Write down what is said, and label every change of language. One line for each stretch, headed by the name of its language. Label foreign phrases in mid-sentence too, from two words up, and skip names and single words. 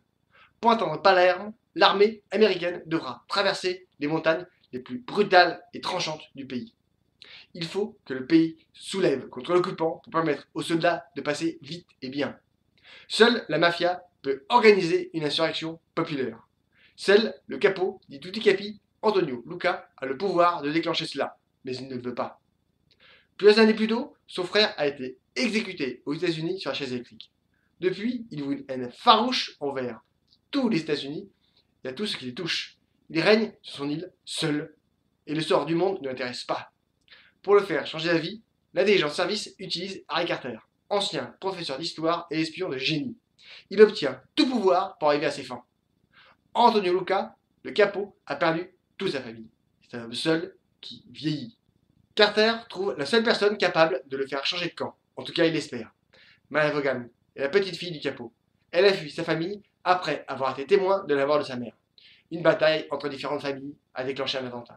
French: Pour atteindre Palerme, l'armée américaine devra traverser les montagnes les plus brutales et tranchantes du pays. Il faut que le pays se soulève contre l'occupant pour permettre aux soldats de passer vite et bien. Seule la mafia peut organiser une insurrection populaire. Seul le
Italian: capo di tutti capi,
French: Antonio Luca, a le pouvoir de déclencher cela, mais il ne le veut pas. Plusieurs années plus tôt, son frère a été exécuté aux États-Unis sur la chaise électrique. Depuis, il voue une haine farouche envers tous les États-Unis et à tout ce qui les touche. Il règne sur son île seul et le sort du monde ne l'intéresse pas. Pour le faire changer d'avis, la dirigeante service utilise Harry Carter, ancien professeur d'histoire et espion de génie. Il obtient tout pouvoir pour arriver à ses fins. Antonio Luca, le capo, a perdu toute sa famille. C'est un homme seul qui vieillit. Carter trouve la seule personne capable de le faire changer de camp. En tout cas, il l'espère. Maya Vaughan est la petite fille du capot. Elle a fui sa famille après avoir été témoin de la mort de sa mère. Une bataille entre différentes familles a déclenché un attentat.